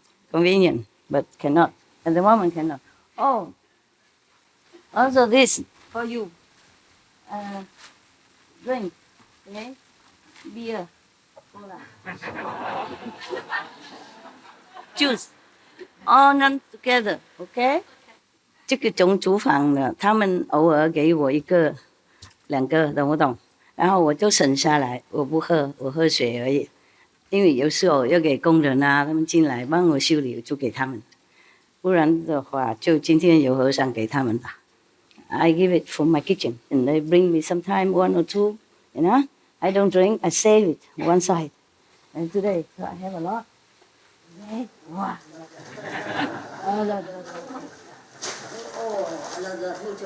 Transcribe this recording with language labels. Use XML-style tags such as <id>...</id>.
<en>Convenient, but cannot. At the moment, cannot. Oh, also this for you. Drink, okay? Beer, cola, juice, all none together, okay?</en> <zh>这个种厨房的，他们偶尔给我1个、2个，懂不懂？然后我就省下来，我不喝，我喝水而已。因为有时候要给工人啊，他们进来帮我修理，就给他们。不然的话，就今天有和尚给他们吧。</zh> <en>I give it from my kitchen, and they bring me sometime 1 or 2. You know, I don't drink, I save it one side. And today, so I have a lot. Okay. Wow.</en> <es>Mucho.</es>